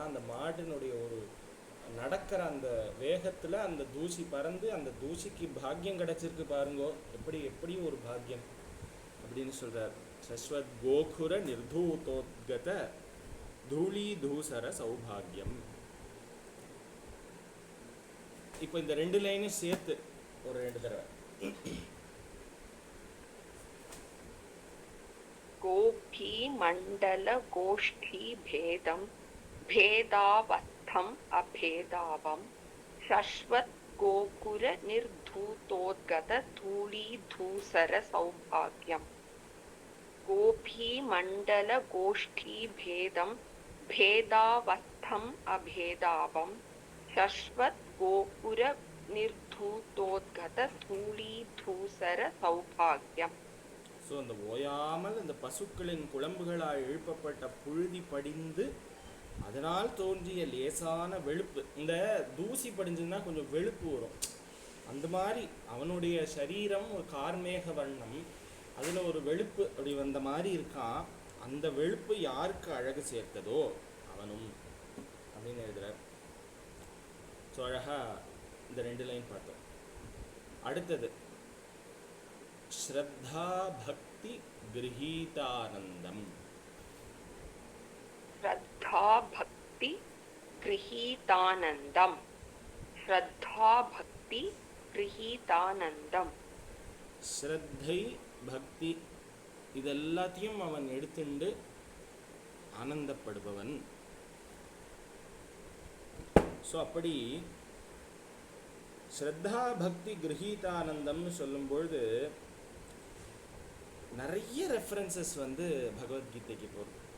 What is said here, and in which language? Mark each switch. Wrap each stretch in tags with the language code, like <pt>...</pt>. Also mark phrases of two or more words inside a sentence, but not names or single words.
<ta>அந்த மாடினுடைய ஒரு நடக்கிற அந்த வேகத்தில் அந்த தூசி பறந்து அந்த தூசிக்கு பாக்கியம் கிடைச்சிருக்கு பாருங்கோ, எப்படி ஒரு பாக்கியம் அப்படின்னு சொல்கிறார்.</ta> <sa>शश्वत् गोखुर निर्धूतोद्गत धूली धूसर सौभाग्यम्.</sa> <ta>இப்போ இந்த ரெண்டு லைனும் சேர்த்து ஒரு 2 தடவை.</ta> <sa>गोपी मंडल गोष्ठी भेदम भेदावस्थम अभेदावम शश्वत गोकुर निर्धूतोद्गत धूली धूसर सौभाग्यम. गोपी मंडल गोष्ठी भेदम भेदावस्थम अभेदावम शश्वत गोकुर निर्धूतोद्गत धूली धूसर सौभाग्यम.</sa> <ta>ஸோ அந்த ஓயாமல் இந்த பசுக்களின் குழம்புகளால் எழுப்பப்பட்ட புழுதி படிந்து அதனால் தோன்றிய லேசான வெளுப்பு, இந்த தூசி படிஞ்சதுன்னா கொஞ்சம் வெளுப்பு வரும், அந்த மாதிரி அவனுடைய சரீரம் ஒரு கார்மேக வண்ணம், அதில் ஒரு வெளுப்பு அப்படி வந்த மாதிரி இருக்கான். அந்த வெளுப்பு யாருக்கு அழகு சேர்த்ததோ அவனும் அப்படின்னு எழுதுறார். ஸோ அழகாக இந்த 2 லைன் பார்த்தோம். அடுத்தது</ta> <sa>श्रद्धा भक्ति गृहीतानंदम. श्रद्धा भक्ति गृहीतानंदम. श्रद्धा भक्ति गृहीतानंदम. श्रद्धै भक्ति</sa> <ta>இதெல்லாத்தையும் அவன் எடுத்துண்டு ஆனந்தப்படுபவன். ஸோ அப்படி</ta> <sa>श्रद्धा भक्ति गृहीतानन्दम्</sa> <ta>சொல்லும்பொழுது நிறைய ரெஃபரன்சஸ் வந்து பகவத்கீதைக்கு போகிறது.</ta>